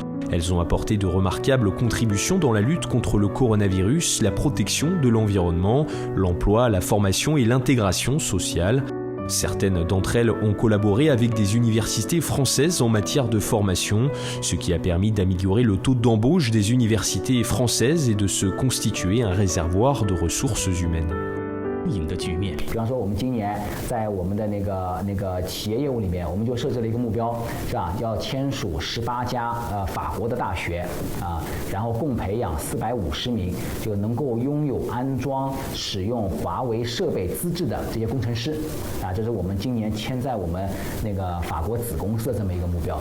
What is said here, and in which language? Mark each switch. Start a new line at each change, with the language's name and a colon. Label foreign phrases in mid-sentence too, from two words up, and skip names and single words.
French: Elles ont apporté de remarquables contributions dans la lutte contre le coronavirus, la protection de l'environnement, l'emploi, la formation et l'intégration sociale. Certaines d'entre elles ont collaboré avec des universités françaises en matière de formation, ce qui a permis d'améliorer le taux d'embauche des universités françaises et de se constituer un réservoir de ressources humaines.
Chinese: 赢的局面。比方说，我们今年在我们的那个企业业务里面，我们就设置了一个目标，是吧？要签署18家法国的大学啊，然后共培养450名就能够拥有安装、使用华为设备资质的这些工程师啊，这是我们今年签在我们那个法国子公司的这么一个目标。